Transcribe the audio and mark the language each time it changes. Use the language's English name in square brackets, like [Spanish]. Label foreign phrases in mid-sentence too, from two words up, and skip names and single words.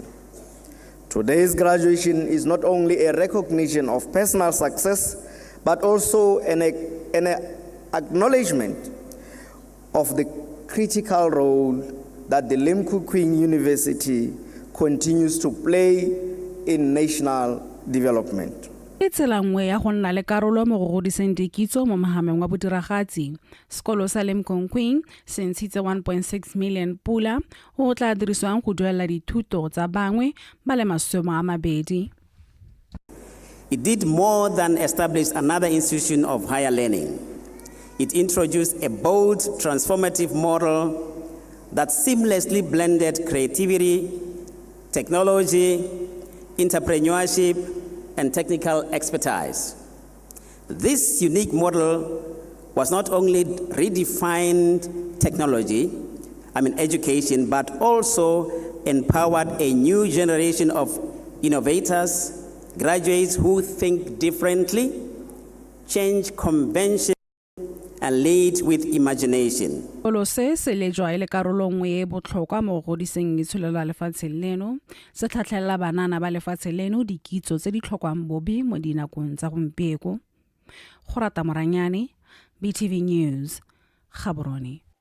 [English] Today's graduation is not only a recognition of personal success, but also an acknowledgement of the critical role that the Limkokwing University continues to play in national development. [Tswana] e tsela nngwe ya go nna le karolo mo go godiseng dikitso mo mogameng wa bodiragatsi. Sekolo sa Limkokwing se ntshitse 1.6 million pula go tla dirisiwang go duelela dithuto tsa bangwe ba le 20. [English] It did more than establish another institution of higher learning. It introduced a bold, transformative model that seamlessly blended creativity, technology, entrepreneurship, and technical expertise. This unique model was not only redefined education, but also empowered a new generation of innovators, graduates who think differently, change convention, and lead with imagination. [Tswana] Sekolo se lejwa e le karolo nngwe e botlhokwa mo go godiseng itsholelo la lefatshe leno, se tlhatlhelela banana ba lefatshe leno dikitso tse di tlhokwang bobe mo dinakong tsa gompieko. Go rata Moranyane, BTV News, Gaborone.